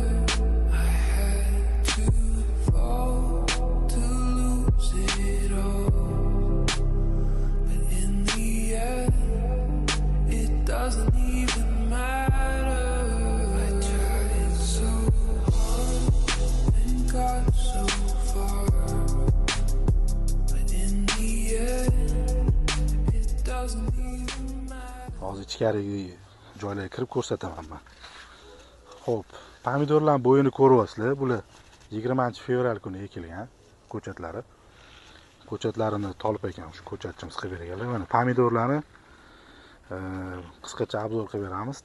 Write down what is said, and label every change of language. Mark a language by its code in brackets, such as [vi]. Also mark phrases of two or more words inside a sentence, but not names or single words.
[en] I had to fall to lose it all, but in the end, it doesn't even matter. I tried so hard and got so far, but in the end, it doesn't even matter. [uz] Hozir ichkarigi joylarga kirib ko'rsataman men. Xo'p, pomidorlar bo'yini ko'ryapsizlar. Bular 20-fevral kuni ekilgan ko'chatlari. Ko'chatlarini tolib ekan shu ko'chatchimiz qilib berganlar. Mana pomidorlarni qisqacha obzor qilib beramiz.